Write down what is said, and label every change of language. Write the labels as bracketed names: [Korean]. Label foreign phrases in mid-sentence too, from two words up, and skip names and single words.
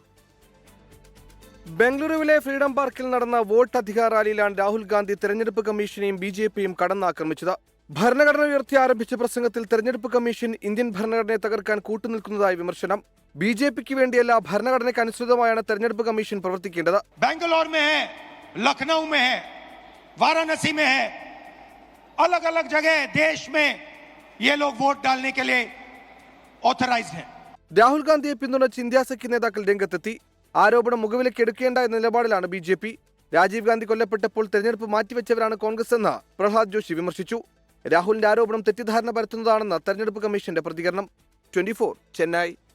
[Malayalam] ബംഗളൂരുവിലെ ഫ്രീഡം പാർക്കിൽ നടന്ന വോട്ട് അധികാർ റാലിയിലാണ് രാഹുൽ ഗാന്ധി തെരഞ്ഞെടുപ്പ് കമ്മീഷനെയും BJPയും കടന്നാക്രമിച്ചത്. ഭരണഘടന ഉയർത്തി ആരംഭിച്ച പ്രസംഗത്തിൽ തെരഞ്ഞെടുപ്പ് കമ്മീഷൻ ഇന്ത്യൻ ഭരണഘടനയെ തകർക്കാൻ കൂട്ടുനിൽക്കുന്നതായി വിമർശനം. BJPക്ക് വേണ്ടിയല്ല, ഭരണഘടനയ്ക്ക് അനുസൃതമായാണ് തെരഞ്ഞെടുപ്പ് കമ്മീഷൻ പ്രവർത്തിക്കേണ്ടത്. [Hindi] ബംഗളൂർ में है, लखनऊ में है, वाराणसी में है, अलग अलग जगह देश में ये लोग वोट डालने के लिए ऑथराइज्ड हैं. [Malayalam] രാഹുൽ ഗാന്ധിയെ പിന്തുണച്ച് ഇന്ത്യ സഖ്യ നേതാക്കൾ രംഗത്തെത്തി. ആരോപണം മുഖവിലേക്ക് എടുക്കേണ്ട എന്ന നിലപാടിലാണ് BJP. രാജീവ് ഗാന്ധി കൊല്ലപ്പെട്ടപ്പോൾ തെരഞ്ഞെടുപ്പ് മാറ്റിവെച്ചവരാണ് കോൺഗ്രസ് എന്ന് പ്രഹ്ലാദ് ജോഷി വിമർശിച്ചു. രാഹുലിന്റെ ആരോപണം തെറ്റിദ്ധാരണ പരത്തുന്നതാണെന്ന് തെരഞ്ഞെടുപ്പ് കമ്മീഷന്റെ പ്രതികരണം. 24 ചെന്നൈ.